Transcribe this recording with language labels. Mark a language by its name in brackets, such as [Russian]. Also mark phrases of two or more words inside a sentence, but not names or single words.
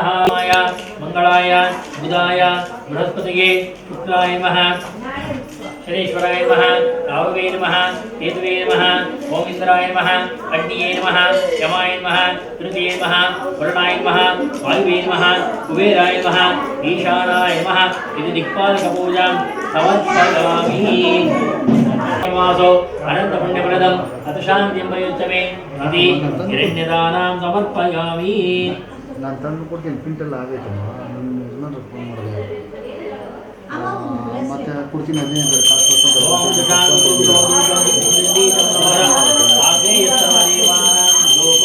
[Sanskrit] मङ्गलाय बुधाय बृहस्पतये शुक्लाय नमः शनेश्वराय नमः राहवे नमः केतवे नमः ओम इंद्राय नमः अग्निये नमः यमाय नमः तृतीये नमः वरुणाय नमः वायुवे नमः कुबेराय नमः ईशानाय नमः इति दिक्पालकपूजां समर्पयामि। मासो अनन्तपुण्यप्रदम् अतशान्तिं प्रयुज्यमे इति हिरण्यदानां समर्पयामि। [Kannada] ನಾನು ತಂದು ಕೊಡ್ತೀನಿ ಕ್ವಿಂಟಲ್ ಆಗೈತೆ ನನ್ನ ಯಜಮಾನ್ರು ಫೋನ್ ಮಾಡಿದೆ ಮತ್ತೆ ಕೊಡ್ತೀನಿ 15 ಕಾಸು